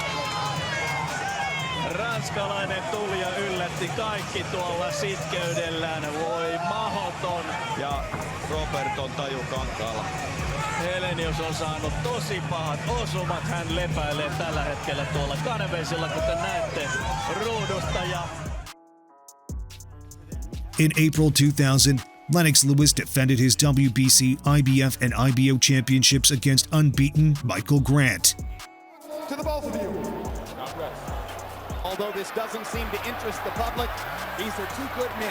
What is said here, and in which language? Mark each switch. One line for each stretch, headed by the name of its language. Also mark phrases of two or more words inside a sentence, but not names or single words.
Finnish: Ranskalainen tuli ja yllätti kaikki tuolla sitkeydellään. Voi mahoton. Ja Robert on tajukankaalla. Helenius on saanut tosi pahat osumat. Hän lepäilee tällä hetkellä tuolla kanveisilla, kuten näette ruudusta.
English: In April 2000, Lennox Lewis defended his WBC, IBF, and IBO championships against unbeaten Michael Grant. To the both of you. Although this doesn't seem to interest the public, these are two good men.